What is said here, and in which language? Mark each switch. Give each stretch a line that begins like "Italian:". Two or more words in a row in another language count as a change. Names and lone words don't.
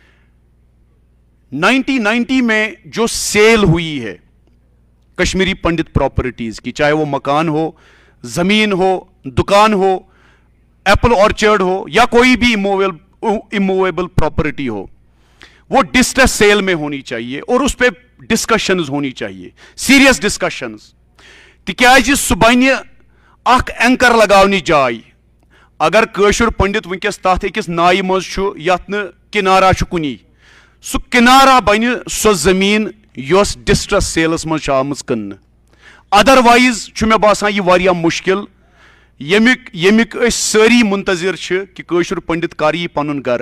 Urdu: 1990 میں جو سیل ہوئی ہے کشمیری پنڈت پراپرٹیز کی, چاہے وہ مکان ہو, زمین ہو, دکان ہو,
English: apple orchard
Urdu: ہو, یا کوئی بھی
English: immovable property
Urdu: ہو, وہ
English: distress sale
Urdu: میں ہونی چاہیے اور اس پہ ڈسکشنز ہونی چاہیے,
English: serious discussions.
Kashmiri: تکیازِ سُہ بنہِ اکھ اینکر لگاونٕچ جاے. اگر کٲشُر پنڈت ونکس تتھ أکِس نایہِ منٛز چھُ یتھ نہٕ کنارا چھُ کُنی, سُہ کنارا بنہِ سۄ زٔمیٖن یۄس ڈسٹریس سیلس منٛز چھِ آمٕژ کٕننہٕ. ادروائز چھُ مےٚ باسان یہِ واریاہ مُشکل, ییٚمیُک أسۍ سٲری منتظر چھِ کہ کٲشُر پنڈت کر یی پنُن گرٕ.